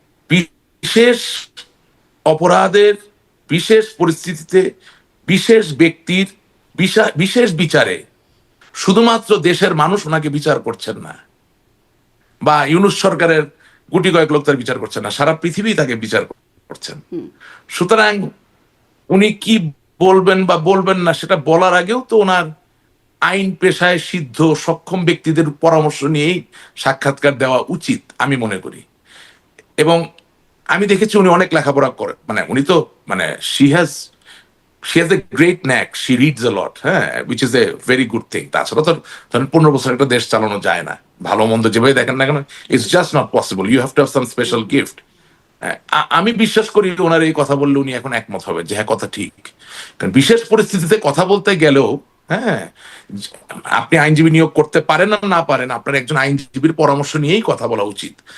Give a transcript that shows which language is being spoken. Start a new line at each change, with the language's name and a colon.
Bangla: বিশেষ অপরাধের বিশেষ পরিস্থিতিতে বিশেষ ব্যক্তির বিশেষ বিচারে শুধুমাত্র দেশের মানুষ ওনাকে বিচার করছেন না, বা ইউনূস সরকারের গুটি কয়েক লোক তার বিচার করছেন না, সারা পৃথিবী তাকে বিচার করছেন। সুতরাং উনি কি বলবেন বা বলবেন না সেটা বলার আগেও তো ওনার আইন পেশায় সিদ্ধ সক্ষম ব্যক্তিদের পরামর্শ নিয়েই সাক্ষাৎকার দেওয়া উচিত আমি মনে করি। এবং আমি দেখেছি উনি অনেক লেখাপড়া করেন, মানে উনি তো মানে
English: she has a great knack, she reads a lot, হ্যাঁ, which is a very good thing.
Bangla: তাছাড়া তো ধরেন 15 বছর একটা দেশ চালানো যায় না, ভালো মন্দ যেভাবে দেখেন না কেন,
English: It's just not possible, you have to have some special gift.
Bangla: আমি বিশ্বাস করি ওনার এই কথা বললে উনি এখন একমত হবে যে হ্যাঁ, কথা ঠিক। কারণ বিশেষ পরিস্থিতিতে কথা বলতে গেলেও, হ্যাঁ, আপনি আইনজীবী নিয়োগ করতে পারেন না না পারেন, আপনার একজন আইনজীবীর পরামর্শ নিয়েই কথা বলা উচিত।